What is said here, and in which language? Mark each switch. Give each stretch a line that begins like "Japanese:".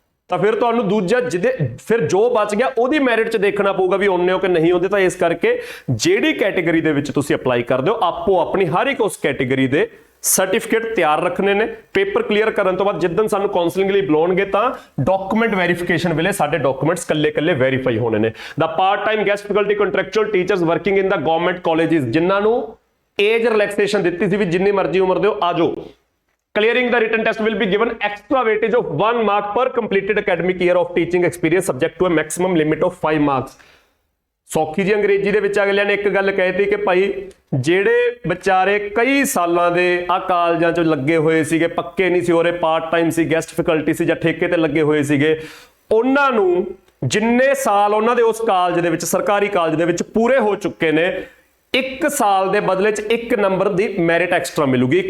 Punjabi: ਤਾਂ ਫਿਰ ਤੁਹਾਨੂੰ ਦੂਜਾ ਫਿਰ ਜੋ ਬਚ ਗਿਆ ਉਹਦੀ ਮੈਰਿਟ 'ਚ ਦੇਖਣਾ ਪਊਗਾ ਵੀ ਉਹਨੇ ਹੋ ਕਿ ਨਹੀਂ ਹੁੰਦੇ। ਤਾਂ ਇਸ ਕਰਕੇ ਜਿਹੜੀ ਕੈਟੇਗਰੀ ਦੇ ਵਿੱਚ ਤੁਸੀਂ ਅਪਲਾਈ ਕਰਦੇ ਹੋ, ਆਪੋ ਆਪਣੀ ਹਰ ਇੱਕ ਉਸ ਕੈਟੇਗਰੀ ਦੇ ਸਰਟੀਫਿਕੇਟ ਤਿਆਰ ਰੱਖਣੇ ਨੇ। ਪੇਪਰ ਕਲੀਅਰ ਕਰਨ ਤੋਂ ਬਾਅਦ ਜਿੱਦਣ ਸਾਨੂੰ ਕਾਉਂਸਲਿੰਗ ਲਈ ਬੁਲਾਉਣਗੇ ਤਾਂ ਡਾਕੂਮੈਂਟ ਵੈਰੀਫਿਕੇਸ਼ਨ ਵੇਲੇ ਸਾਡੇ ਡਾਕੂਮੈਂਟਸ ਕੱਲੇ ਵੈਰੀਫਾਈ ਹੋਣੇ ਨੇ।
English: the part time guest faculty contractual teachers working in the government colleges,
Punjabi: ਜਿਨ੍ਹਾਂ ਨੂੰ ਏਜ ਰਿਲੈਕਸੇਸ਼ਨ ਦਿੱਤੀ ਸੀ ਵੀ ਜਿੰਨੀ ਮਰਜ਼ੀ ਉਮਰ ਦੇ ਹੋ ਆ ਜਾਓ।
English: Clearing the written test will be given extra weightage of 1 mark per completed academic year of teaching experience subject to a maximum limit of 5 marks।
Punjabi: ਸੌਖੀ ਜੀ ਅੰਗਰੇਜ਼ੀ ਦੇ ਵਿੱਚ ਅਗਲਿਆਂ ਨੇ ਇੱਕ ਗੱਲ ਕਹਿਤੀ ਕਿ ਭਾਈ ਜਿਹੜੇ ਵਿਚਾਰੇ ਕਈ ਸਾਲਾਂ ਦੇ ਆ ਕਾਲਜਾਂ 'ਚ ਲੱਗੇ ਹੋਏ ਸੀਗੇ, ਪੱਕੇ ਨਹੀਂ ਸੀ ਹੋ ਰਹੇ, ਪਾਰਟ ਟਾਈਮ ਸੀ, ਗੈਸਟ ਫੈਕਲਟੀ ਸੀ ਜਾਂ ਠੇਕੇ ਤੇ ਲੱਗੇ ਹੋਏ ਸੀਗੇ, ਉਹਨਾਂ ਨੂੰ ਜਿੰਨੇ ਸਾਲ ਉਹਨਾਂ ਦੇ ਉਸ ਕਾਲਜ ਦੇ ਵਿੱਚ, ਸਰਕਾਰੀ ਕਾਲਜ ਦੇ ਵਿੱਚ ਪੂਰੇ ਹੋ ਚੁੱਕੇ ਨੇ, 1 ਸਾਲ ਦੇ ਬਦਲੇ 'ਚ 1 ਨੰਬਰ ਦੀ ਮੈਰਿਟ ਐਕਸਟਰਾ ਮਿਲੂਗੀ।